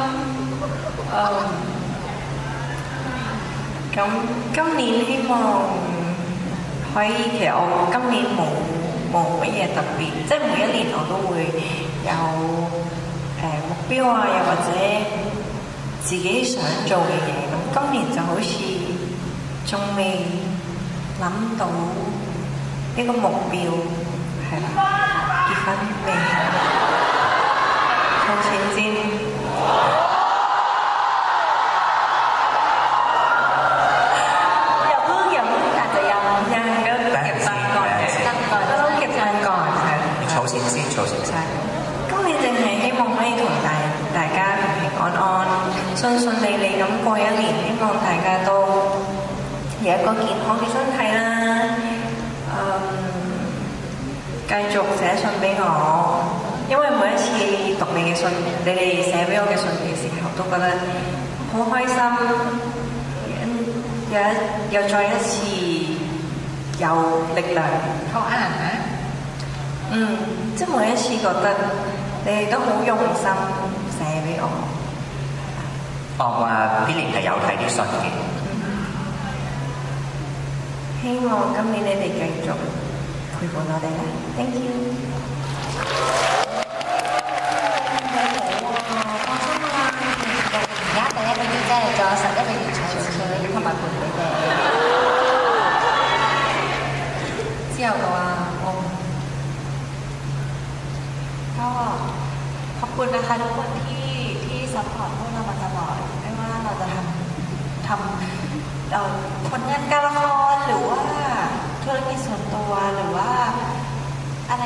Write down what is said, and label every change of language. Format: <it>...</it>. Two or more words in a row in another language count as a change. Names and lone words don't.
<yue>咁今年希望可以，其實我今年冇乜嘢特別，即係每一年我都會有目標啊，又或者自己想做嘅嘢。咁今年就好似仲未諗到呢個目標，係啦，結婚未？儲錢先。</yue> <th>อาจจะยังก็เก็บตังค์ก่อนก็ต้องเก็บตังค์ก่อนค่ะ</th> <yue>儲錢先，儲錢先。今年淨係希望可以同大家平平安安、順順利利咁過一年，希望大家都有一個健康嘅身體啦。繼續寫信俾我，因為每一次讀你嘅信，你哋寫俾我嘅信嘅時候，都覺得好開心。又再一次有力量。</yue> <th>เขาอ่านนะ</th> <yue>即係每一次覺得你哋都好用心寫俾我。我話啲年係有睇啲信嘅。希望今年你哋繼續陪伴我哋啦。</yue> <en>Thank you。</en> <yue>而家第一個月即係仲有11個月儲錢同埋陪你哋。之後嘅話，</yue> <th>ก็ขอบคุณนะคะทุกคนที่ซัพพอร์ตพวกเรามาตลอดไม่ว่าเราจะทำผลงานการละครหรือว่าธุรกิจส่วนตัวหรือว่าอะไร</th>